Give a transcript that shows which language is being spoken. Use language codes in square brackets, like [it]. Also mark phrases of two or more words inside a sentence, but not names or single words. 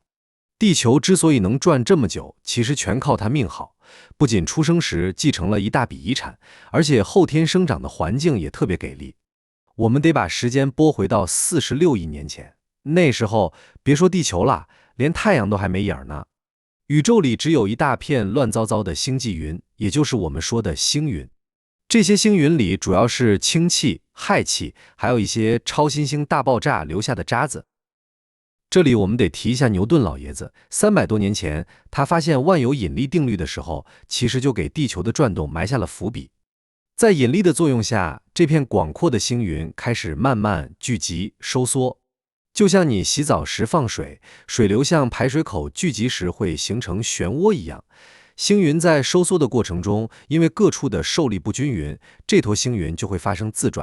[zh] 地球之所以能轉這麼久，其實全靠它命好，不僅出生時繼承了一大筆遺產，而且後天生長的環境也特別給力。我們得把時間撥回到46億年前，那時候別說地球了，連太陽都還沒影呢。宇宙裡只有一大片亂糟糟的星際雲，也就是我們說的星雲。這些星雲裡主要是氢气、氦气，還有一些超新星大爆炸留下的渣子。這裡我們得提一下牛頓老爺子，300多年前他發現萬有引力定律的時候，其實就給地球的轉動埋下了伏筆。在引力的作用下，這片廣闊的星雲開始慢慢聚集、收縮。就像你洗澡時放水，水流向排水口聚集時會形成漩渦一樣，星雲在收縮的過程中，因為各處的受力不均匀，這坨星雲就會發生自轉。